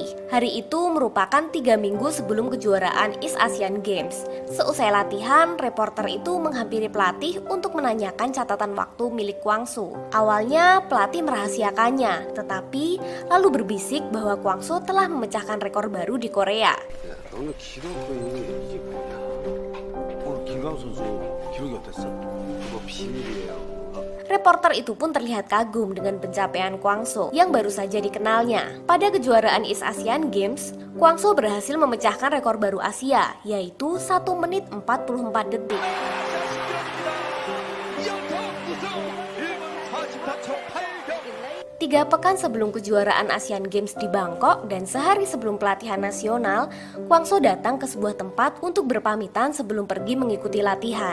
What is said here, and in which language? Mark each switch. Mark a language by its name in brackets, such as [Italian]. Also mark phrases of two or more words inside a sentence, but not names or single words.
[Indonesian] Hari itu merupakan 3 minggu sebelum kejuaraan East Asian Games. Seusai latihan, reporter itu menghampiri pelatih untuk menanyakan catatan waktu milik Kwang So. Awalnya pelatih merahasiakannya, tetapi lalu berbisik bahwa Kwang So telah memecahkan rekor baru di Korea. [Korean] 너는 기록이 이게 뭐냐? 오늘 김광 선수 기록이 어땠어? 그거 비밀이에요. [Indonesian] Reporter itu pun terlihat kagum dengan pencapaian Kwang So yang baru saja dikenalnya. Pada kejuaraan East Asian Games, Kwang So berhasil memecahkan rekor baru Asia, yaitu 1 menit 44 detik. 3 pekan sebelum kejuaraan Asian Games di Bangkok dan sehari sebelum pelatihan nasional, Kwang So datang ke sebuah tempat untuk berpamitan sebelum pergi mengikuti latihan.